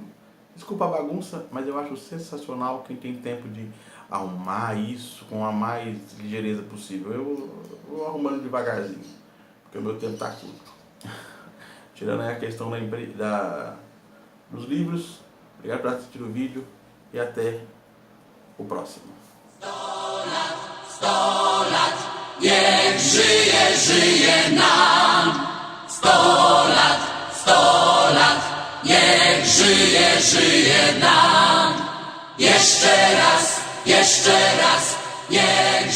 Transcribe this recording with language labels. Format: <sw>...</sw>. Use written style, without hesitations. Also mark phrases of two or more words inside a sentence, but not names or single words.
<pt>Desculpa a bagunça, mas eu acho sensacional quem tem tempo de arrumar isso com a mais ligeireza possível. Eu vou arrumando devagarzinho, porque o meu tempo está curto. Tirando aí a questão dos livros, obrigado por assistir o vídeo e até o próximo.</pt> <pl>100 lat, niech żyje, żyje nam. 100 lat, niech żyje, żyje nam. Jeszcze raz, niech</pl>